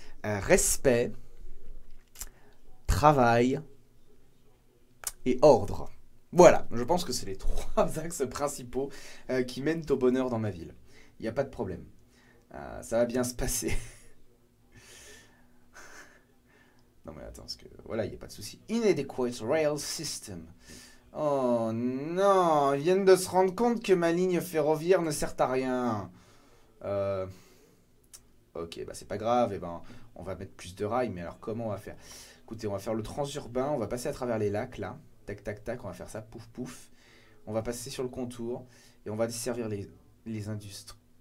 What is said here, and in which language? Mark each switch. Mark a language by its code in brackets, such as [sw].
[fr] Respect, travail et ordre. Voilà, je pense que c'est les 3 axes principaux qui mènent au bonheur dans ma ville. Il n'y a pas de problème. Ça va bien se passer. Non mais attends, parce que voilà, il n'y a pas de souci. [en] Inadequate rail system. [fr] Oh non, ils viennent de se rendre compte que ma ligne ferroviaire ne sert à rien. Ok, bah c'est pas grave, et ben On va mettre plus de rails, mais alors comment on va faire? Écoutez, on va faire le transurbain, on va passer à travers les lacs, là. Tac, tac, tac, on va faire ça, pouf, pouf. On va passer sur le contour, et on va desservir les industries.